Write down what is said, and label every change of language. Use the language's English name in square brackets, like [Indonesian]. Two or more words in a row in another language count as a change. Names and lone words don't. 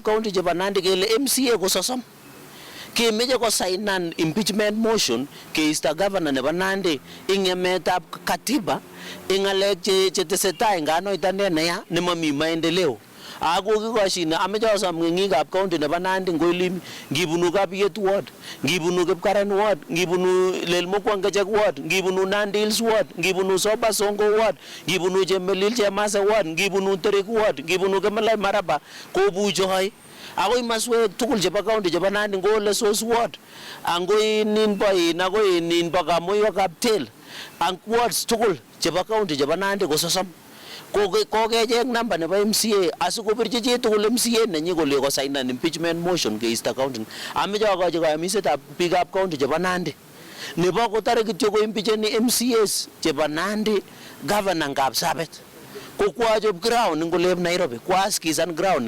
[Kalenjin] county chebo Nandi kele MCA ko sosom kemeche ko signan [English] impeachment motion [Kalenjin] keisto governor nebo Nandi ing emetab katiba ing ngalek che tesetai nganoitanet neya nemami maendeleo ako kikoshine ameche asom meng'ikab county nebo Nandi ngoilim ngibunu Kapiyet ward ngibunu Kipkaren ward ngibunu Lelmukwangechek ward ngibunu Nandils ward ngibunu Soba Songo ward ngibunu Chemelil Chemase ward ngibunu Terik ward ngibunu Kemloi Maraba kobuchoi akoi maswek tugul chebo county chebo Nandi ngole Sos ward angoi nin bo Kamoiwa Kaptel ang wards tugul chebo county chebo Nandi ko sosom kokecheng namba nebo MCA asikobirchi chi tugul MCA nenyi kole kosainan [English] impeachment motion [Kalenjin] keisto county ameche akochi kayamisetab biikab county chebo Nandi nebo kotare kityo ko impeacheni MCAs chebo Nandi governor Kapsabet ko kwachop ground ing olep Nairobi kwaskisan ground ing